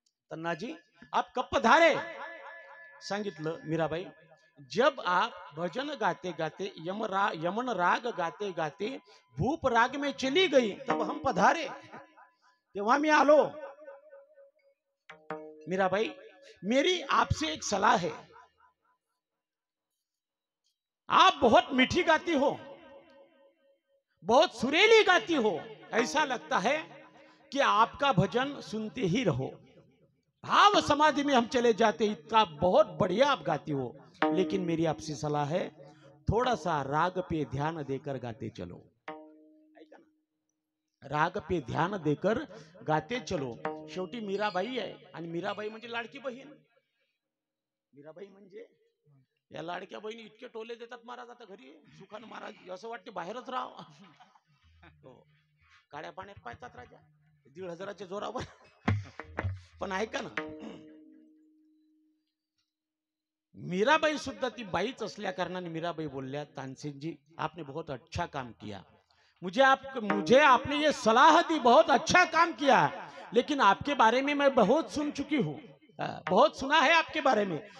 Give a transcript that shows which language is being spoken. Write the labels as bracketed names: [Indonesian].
[Hindi] तन्नाजी आप कप पधारे. [Marathi] सांगितलं मीराबाई, [Hindi] जब आप भजन गाते गाते यमन राग गाते गाते भूप राग में चली गई तब हम पधारे, [Marathi] तेव्हा मी आलो. [Hindi] मीराबाई, मेरी आपसे एक सलाह है. आप बहुत मीठी गाती हो, बहुत सुरीली गाती हो, ऐसा लगता है कि आपका भजन सुनते ही रहो. भाव समाधि में हम चले जाते, इतना बहुत बढ़िया आप गाती हो. लेकिन मेरी आपसे सलाह है, थोड़ा सा राग पे ध्यान देकर गाते चलो. [Marathi] ऐका ना, [Hindi] राग पे ध्यान देकर गाते चलो. [Marathi] शेवटी मीराबाई आहे, आणि मीराबाई म्हणजे लाडकी बहीण. मीराबाई म्हणजे या लाडक्या बहिणी इतके टोले देतात महाराज, आता घरी सुखानं महाराज असं वाटते बाहेरच राहावं. हो, काळ्या पाण्यात पाहतात राजा 1,500च्या जोरावर. पण ऐका ना, मीराबाई सुद्धा ती बाईच असल्या कारणाने मीराबाई बोलल्या, [Hindi] तानसेन जी आपने बहुत अच्छा काम किया, मुझे आपने ये सलाह दी, बहुत अच्छा काम किया, लेकिन आपके बारे में मैं बहुत सुन चुकी हूँ, बहुत सुना है आपके बारे में.